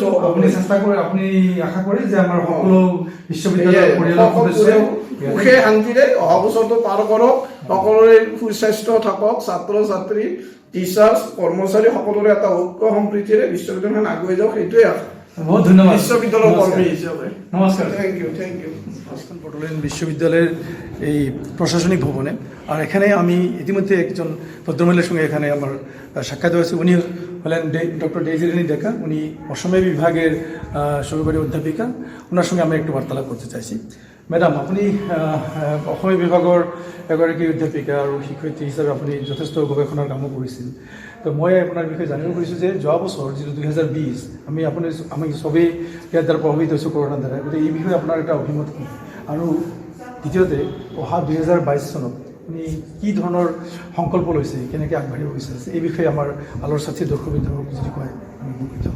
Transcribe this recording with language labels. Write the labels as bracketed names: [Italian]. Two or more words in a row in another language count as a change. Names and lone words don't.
[Assamese] আপুনি চেষ্টা কৰে আপুনি আশা কৰে যে আমাৰ সকলো বিশ্ববিদ্যালয়ৰ পৰিয়ালৰ সদস্যই সুখে শান্তিৰে অহা বছৰটো পাৰ কৰক, সকলোৰে সুস্বাস্থ্য থাকক, ছাত্ৰ ছাত্ৰী টিচাৰ্ছ কৰ্মচাৰী সকলোৰে এটা ঐক্য সম্প্ৰীতিৰে বিশ্ববিদ্যালয়খন আগুৱাই যাওক, সেইটোৱে আশা। বহুত ধন্যবাদ বিশ্ববিদ্যালয়ৰ কৰ্মী হিচাপে নমস্কাৰ। [English] thank you [Bangla] বড়োল্যান্ড বিশ্ববিদ্যালয়ের এই প্রশাসনিক ভবনে। আর এখানে আমি ইতিমধ্যে একজন ভদ্রমহিলার সঙ্গে এখানে আমার সাক্ষাৎ হয়েছে। উনি হলেন ডক্টর ডেইজিরানী ডেকা, উনি অসমীয়া বিভাগের সহকারী অধ্যাপিকা। ওনার সঙ্গে আমি একটু বার্তালাপ করতে চাইছি। [Assamese] ম্যাডাম, আপনি অসমীয়া বিভাগৰ এগৰাকী অধ্যাপিকা আৰু শিক্ষয়িত্ৰী হিচাপে আপুনি যথেষ্ট গৱেষণাৰ কামো কৰিছিল। তো মই আপোনাৰ বিষয়ে জানিব খুজিছোঁ যে যোৱা বছৰ যিটো 2020 আমি চবেই ইয়াৰ দ্বাৰা প্ৰভাৱিত হৈছোঁ কৰোণাৰ দ্বাৰা, গতিকে এই বিষয়ে আপোনাৰ এটা অভিমত কি? আৰু দ্বিতীয়তে অহা 2022 চনত আপুনি কি ধৰণৰ সংকল্প লৈছে, কেনেকৈ আগবাঢ়িব বিচাৰিছে, এই বিষয়ে আমাৰ আলোৰ সাথী দৰ্শকবৃন্দক যদি কয় আমি উপকৃত হ'ম।